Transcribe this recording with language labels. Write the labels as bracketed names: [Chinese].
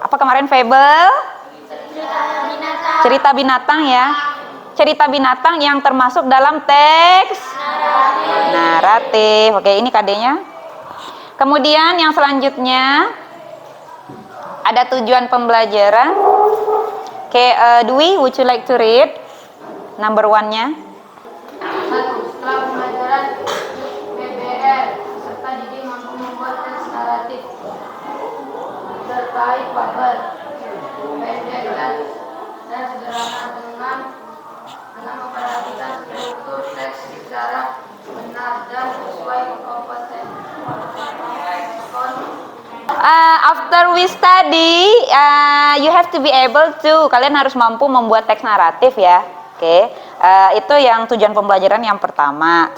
[Indonesian] Apa kemarin fabel? Cerita binatang ya. Cerita binatang yang termasuk dalam teks naratif. Oke, ini KD-nya. Kemudian yang selanjutnya ada tujuan pembelajaran. [English] Oke, Dwi, would you like to read number 1-nya? [Indonesian] Setelah pembelajaran PBL serta didik mampu membuat teks naratif terkait fabel pendek dan sederhana dengan memperhatikan struktur teks secara benar dan sesuai kompetensi. [English] After we study, you have to be able to. [Indonesian] Kalian harus mampu membuat teks naratif ya. Oke, itu yang tujuan pembelajaran yang pertama.